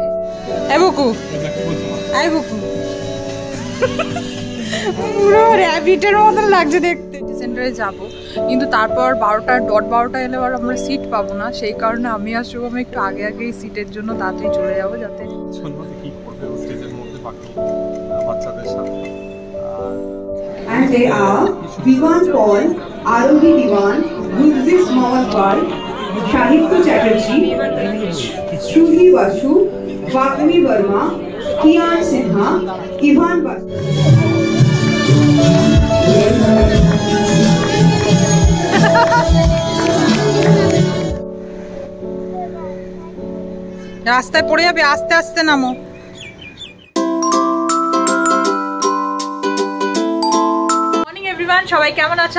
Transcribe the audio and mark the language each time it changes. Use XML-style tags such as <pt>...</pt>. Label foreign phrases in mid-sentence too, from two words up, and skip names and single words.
<bn>এই বুকু এই বুকু পুরো র‍্যাবিটের মতো লাগছে দেখতে। সেন্টারে যাব কিন্তু তারপর 12টা এলে আর আমরা সিট পাবো না, সেই কারণে আমি আর শুভম একটু আগে আগেই সিটের জন্য তাড়াতাড়ি চলে যাবো যাতে কি করবে স্টেজের মধ্যে বাকি বাচ্চাদের সাথে।</bn> <en>And they are Diwan Paul, Arohi Diwan, Gurjit Mawalwal, Shahidya Chatterjee, Shruti Basu, Vakani Verma, Kian Sinha, Ivan Basu.</en> <bn>রাস্তায় পড়ে যাবে, আস্তে আস্তে নামো। সবাই কেমন আছো?</bn>